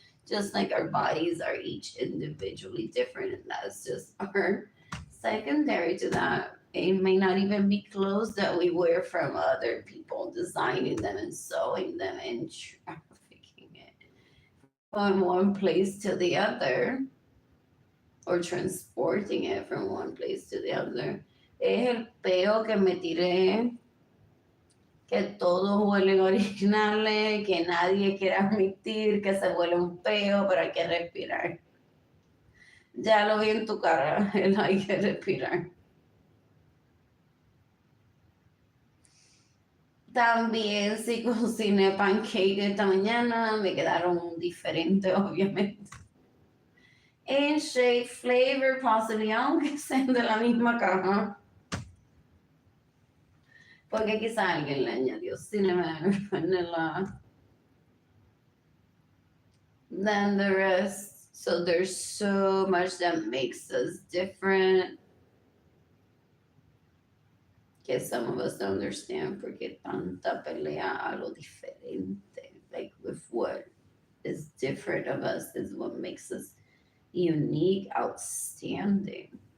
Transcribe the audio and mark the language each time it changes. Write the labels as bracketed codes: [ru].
[en] Just like our bodies are each individually different, and that's just our secondary to that. It may not even be clothes that we wear from other people, designing them and sewing them and trafficking it from one place to the other or transporting it from one place to the other. [es] Es el peo que me tiré, que todos huelen originales, que nadie quiere admitir que se huele un peo, pero hay que respirar. Ya lo vi en tu cara, el hay que respirar. También si cociné pancake esta mañana, me quedaron diferentes, obviamente. En shake flavor, possibly, aunque sean de la misma caja. Porque quizá alguien le añadió cinnamon, vanilla, than the rest. [en] So there's so much that makes us different que some of us don't understand porque tanta pelea a lo diferente. Like with what is different of us is what makes us unique, outstanding.